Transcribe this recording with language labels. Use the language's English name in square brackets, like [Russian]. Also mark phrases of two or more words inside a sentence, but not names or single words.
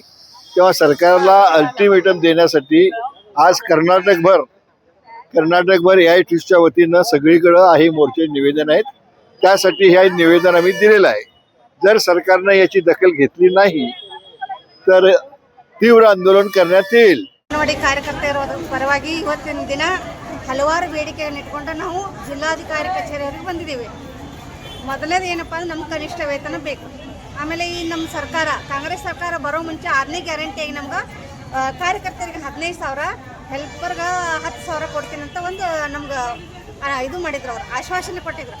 [Marathi] तेव्हा सरकारला अल्टिमेटम देण्यासाठी आज कर्नाटकभर AITUSच्या वतीनं सगळीकडं आहे मोर्चे निवेदन आहेत. त्यासाठी हे निवेदन आम्ही दिलेलं आहे. जर सरकारनं याची दखल घेतली नाही तर तीव्र आंदोलन करण्यात येईल. [Kannada] ಅಂಗನವಾಡಿ ಕಾರ್ಯಕರ್ತೆಯರ ಪರವಾಗಿ ಇವತ್ತಿನ ದಿನ ಹಲವಾರು ಬೇಡಿಕೆಯನ್ನು ಇಟ್ಕೊಂಡು ನಾವು ಜಿಲ್ಲಾಧಿಕಾರಿ ಕಚೇರಿಯವರಿಗೆ ಬಂದಿದ್ದೀವಿ. ಮೊದಲನೇದು ಏನಪ್ಪ ಅಂದ್ರೆ ನಮ್ಗೆ ಕನಿಷ್ಠ ವೇತನ ಬೇಕು. ಆಮೇಲೆ ಈ ನಮ್ಮ ಸರ್ಕಾರ, ಕಾಂಗ್ರೆಸ್ ಸರ್ಕಾರ ಬರೋ ಮುಂಚೆ 6ನೇ ಗ್ಯಾರಂಟಿಯಾಗಿ ನಮ್ಗೆ ಕಾರ್ಯಕರ್ತರಿಗೆ 15,000, ಹೆಲ್ಪರ್ಗೆ 10,000 ಕೊಡ್ತೀನಿ ಅಂತ ಒಂದು ನಮ್ಗೆ ಇದು ಮಾಡಿದ್ರು, ಅವ್ರು ಆಶ್ವಾಸನೆ ಕೊಟ್ಟಿದ್ರು.